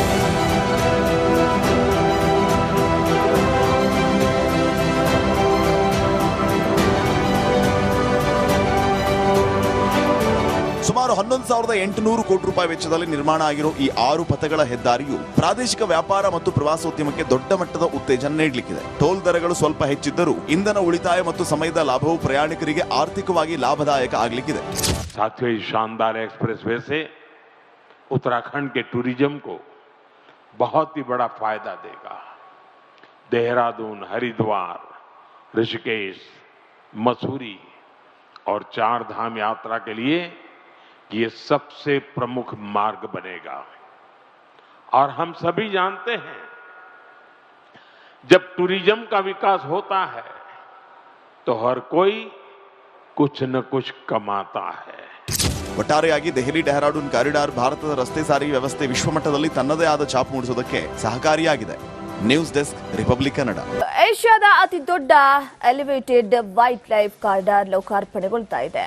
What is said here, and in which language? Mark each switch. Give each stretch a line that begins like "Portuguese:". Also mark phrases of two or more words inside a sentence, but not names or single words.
Kannada: ಸುಮಾರು 11,800 ಕೋಟಿ ರೂಪಾಯಿ ವೆಚ್ಚದಲ್ಲಿ ನಿರ್ಮಾಣ ಆಗಿರೋ ಈ 6 ಪಥಗಳ ಹೆದ್ದಾರಿಯು ಪ್ರಾದೇಶಿಕ ವ್ಯಾಪಾರ ಮತ್ತು ಪ್ರವಾಸೋದ್ಯಮಕ್ಕೆ ದೊಡ್ಡ ಮಟ್ಟದ ಉತ್ತೇಜನ ನೀಡಲಿಕ್ಕಿದೆ. ಟೋಲ್ ದರಗಳು ಸ್ವಲ್ಪ ಹೆಚ್ಚಿದ್ದರೂ ಇಂಧನ ಉಳಿತಾಯ ಮತ್ತು ಸಮಯದ ಲಾಭವು ಪ್ರಯಾಣಿಕರಿಗೆ ಆರ್ಥಿಕವಾಗಿ ಲಾಭದಾಯಕ ಆಗಲಿಕ್ಕಿದೆ.
Hindi: साथियों, इस शानदार एक्सप्रेसवे से उत्तराखंड के टूरिज्म को बहुत ही बड़ा फायदा देगा. देहरादून, हरिद्वार, ऋषिकेश, मसूरी और 4 धाम यात्रा के लिए ये सबसे प्रमुख मार्ग बनेगा. और हम सभी जानते हैं, जब टूरिज्म का विकास होता है तो हर कोई कुछ न कुछ कमाता है.
Kannada: ಒಟ್ಟಾರೆಯಾಗಿ ದೆಹಲಿ ಡೆಹ್ರಾಡೂನ್ ಕಾರಿಡಾರ್ ಭಾರತದ ರಸ್ತೆ ಸಾರಿಗೆ ವ್ಯವಸ್ಥೆ ವಿಶ್ವಮಟ್ಟದಲ್ಲಿ ತನ್ನದೇ ಆದ ಛಾಪು ಮೂಡಿಸುವುದಕ್ಕೆ ಸಹಕಾರಿಯಾಗಿದೆ.
English: News Desk,
Kannada: ರಿಪಬ್ಲಿಕ್ ಕನ್ನಡ. ಏಷ್ಯಾದ ಅತಿ ದೊಡ್ಡ
English: elevated white life corridor
Kannada: ಲೋಕಾರ್ಪಣೆಗೊಳ್ತಾ ಇದೆ.